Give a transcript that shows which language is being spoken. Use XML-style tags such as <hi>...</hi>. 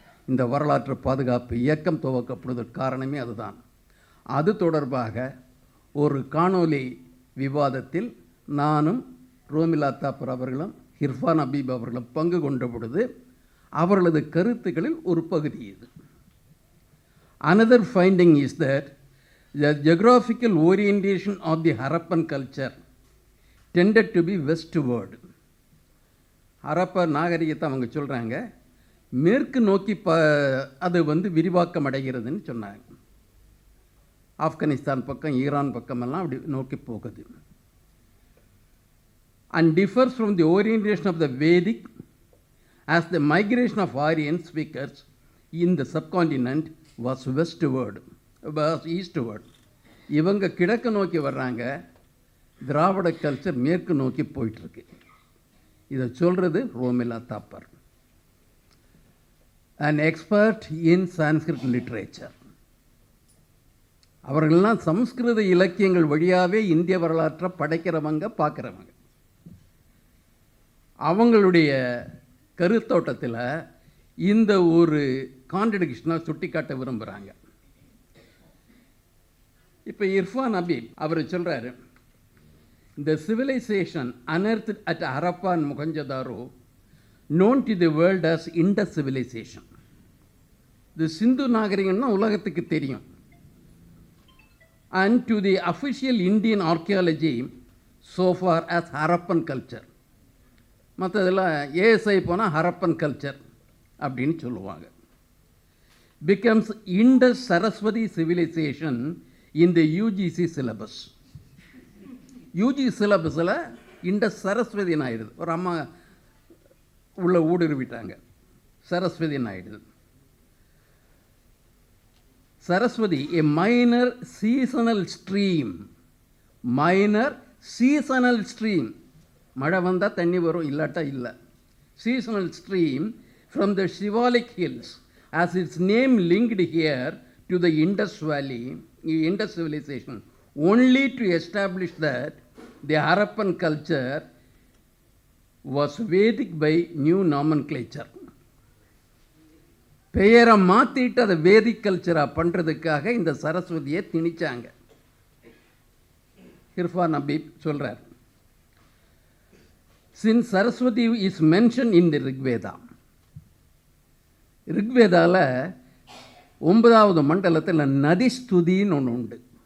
<ta>இந்த வரலாற்று பாதுகாப்பு இயக்கம் துவக்கப்படுவதற்கு காரணமே அதுதான். அது தொடர்பாக ஒரு காணொலி விவாதத்தில் நானும் ரோமிலா தாப்பர் அவர்களும் இர்ஃபான் ஹபீப் அவர்களும் பங்கு கொண்ட பொழுது அவர்களது கருத்துக்களில் ஒரு பகுதி இது.</ta> <en>Another finding is that the geographical orientation of the Harappan culture tended to be westward.</en> <ta>Harappa நாகரிகத்தை அவங்க சொல்கிறாங்க மேற்கு நோக்கி அது விரிவாக்கம் அடைகிறதுன்னு சொன்னாங்க. ஆப்கானிஸ்தான் பக்கம், ஈரான் பக்கமெல்லாம் அப்படி நோக்கி போகுது.</ta> <en>And differs from the orientation of the Vedic as the migration of Aryan speakers in the subcontinent was westward, was eastward.</en> <ta>இவங்க கிழக்கு நோக்கி வர்றாங்க, திராவிட கல்ச்சர் மேற்கு நோக்கி போயிட்டுருக்கு. இதை சொல்கிறது</ta> <en>Romila Thapar, an expert in Sanskrit literature.</en> <ta>அவர்கள்லாம் சமஸ்கிருத இலக்கியங்கள் வழியாகவே இந்திய வரலாற்றை படைக்கிறவங்க, பார்க்குறவங்க. அவங்களுடைய கருத்தோட்டத்தில் இந்த ஒரு கான்ட்ரடிக்ஷனாக சுட்டி காட்ட விரும்புகிறாங்க. இப்போ இர்ஃபான் ஹபீப் அவர் சொல்கிறாரு,</ta> <en>the civilization unearthed at Harappa and Mohenjo-daro known to the world as Indus civilization.</en> <ta>இது சிந்து நாகரிகம்னா உலகத்துக்கு தெரியும்.</ta> <en>And to the official Indian archaeology so far as Harappan culture.</en> <ta>மற்றதெல்லாம் ஏஎஸ்ஐ போனால் ஹரப்பன் கல்ச்சர் அப்படின்னு சொல்லுவாங்க.</ta> <en>becomes Indus Saraswati civilization in the UGC syllabus.</en> <ta>UG சிலபஸில் Indies சரஸ்வதின்னு ஆயிடுது. ஒரு அம்மா உள்ள ஊடுருவிட்டாங்க, சரஸ்வதின்னு ஆயிடுது.</ta> <en>Saraswati a minor seasonal stream, minor seasonal stream,</en> <ta>மழை வந்தால் தண்ணி வரும், இல்லாட்டா இல்லை.</ta> <en>seasonal stream from the Shivalik hills as its name linked here to the Indus Valley, Indus civilization, only to establish that the Harappan culture was Vedic by new nomenclature.</en> <ta>பெயரை மாற்றிட்டு அதை வேதிக் கல்ச்சராக பண்ணுறதுக்காக இந்த சரஸ்வதியை திணிச்சாங்க. இர்ஃபான் ஹபீப் சொல்கிறார்,</ta> <en>since Saraswati is mentioned in the Rigveda,</en> <ta>ரிக்வேதாவில் 9வது மண்டலத்தில் நதிஸ்துதின்னு ஒன்று உண்டு.</ta>